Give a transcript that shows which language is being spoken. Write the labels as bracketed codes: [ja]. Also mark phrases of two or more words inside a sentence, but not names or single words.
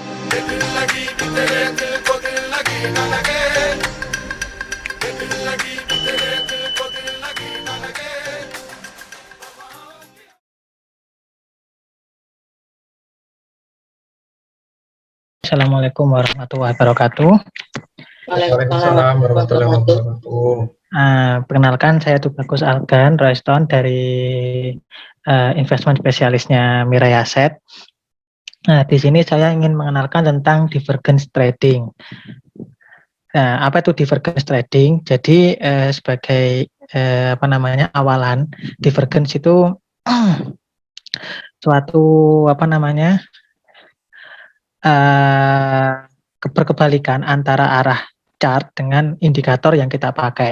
[hi] दिल लगी भी तेरे दिल को दिल लगी न लगे, दिल लगी भी तेरे दिल को दिल लगी न लगे। [ar] السلام عليكم ورحمة الله وبركاته. وعليكم السلام ورحمة الله وبركاته. [id] Perkenalkan, saya Tubagus Algan Royston dari investment spesialisnya Mirai Asset. Nah, di sini saya ingin mengenalkan tentang [en] divergence trading. [id] Nah, apa itu [en] divergence trading? [id] Jadi sebagai awalan, divergence itu suatu berkebalikan antara arah chart dengan indikator yang kita pakai.